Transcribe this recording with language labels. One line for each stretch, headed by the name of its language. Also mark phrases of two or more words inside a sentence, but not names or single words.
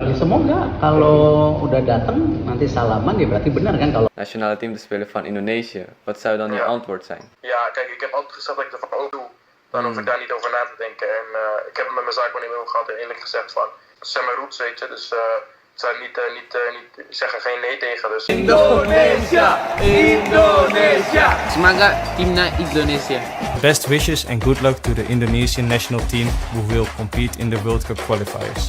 Indonesian: semoga kalau udah datang nanti salaman ya berarti benar kan kalau
Dutch: nationale team te spelen van Indonesië. Wat zou dan je antwoord zijn? Ja, kijk, ik heb altijd gezegd dat ik dat ook doe. Dan hoef ik daar niet over na te denken. En ik heb het met mijn zaakwaarnemer ook gehad en eerlijk gezegd van, het zijn mijn roots, weet je. Dus ik zou niet zeggen geen nee tegen. Dus.
Indonesian: Indonesia, Indonesia. Semoga timnas Indonesia.
English: Best wishes and good luck to the Indonesian national team who will compete in the World Cup qualifiers.